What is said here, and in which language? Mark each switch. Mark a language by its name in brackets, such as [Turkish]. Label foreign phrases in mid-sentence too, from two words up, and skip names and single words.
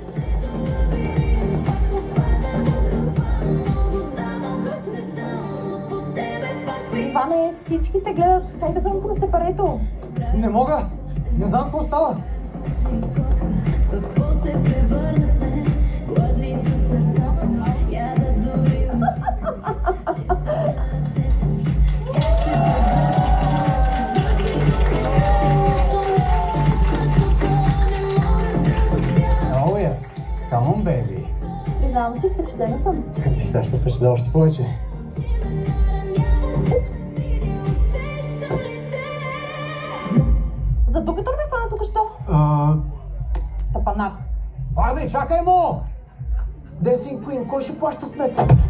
[Bulgarian] Иване, всички те гледат. Дай да бъдем на сепарето. Не мога. Не знам какво става. Какво се превърнахме? Гладни са сърцата ми. Я да дори [English] Oh yes. Come on, baby. [Bulgarian] Признавам си, впечатлена съм. И сега ще впечатля още повече. За дупето ли ме хвана тук що? Тапанак. Абе, чакай му! Десин Куин, кой ще плаща сметка?